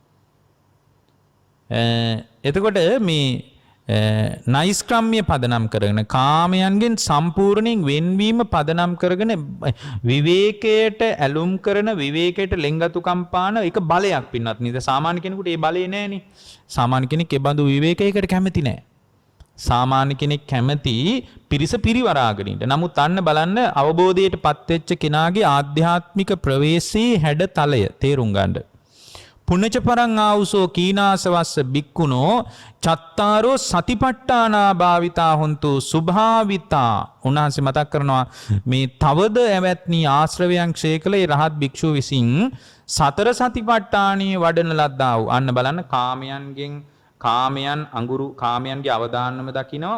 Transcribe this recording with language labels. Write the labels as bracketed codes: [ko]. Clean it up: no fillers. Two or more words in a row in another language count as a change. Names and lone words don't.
[si] එතකොට මේ නෛෂ්ක්‍රම්‍ය පදනම් කරගෙන කාමයන්ගෙන් සම්පූර්ණයෙන් වෙන්වීම පදනම් කරගෙන විවේකයට ඇලුම් කරන විවේකයට ලෙන්ගතුකම් පාන එක බලයක් පින්නත් නේද? සාමාන්‍ය කෙනෙකුට ඒ බලේ නැහෙනි. සාමාන්‍ය කෙනෙක් ඒ බඳු විවේකයකට කැමති නැහැ. සාමාන්‍ය කෙනෙක් කැමති පිරිස පිරිවරාගෙන ඉන්න. නමුත් අන්න බලන්න අවබෝධයට පත් වෙච්ච කෙනාගේ ආධ්‍යාත්මික ප්‍රවේශයේ හැඩතලය තේරුම් ගන්න. [pi] පුනච පරං ආවුසෝ කීනාසවස්ස බික්කුණෝ චත්තාරෝ සතිපට්ඨානා භාවිතා හොන්තු සුභාවිතා. [si] උන්වහන්සේ මතක් කරනවා මේ තවද ඇවැත්නි ආශ්‍රවයන් ක්ෂය කළේ රහත් භික්ෂුව විසින් සතර සතිපට්ඨානයේ වඩන ලද්දා වූ. අන්න බලන්න කාමයන්ගේ අවදානම දකිනවා.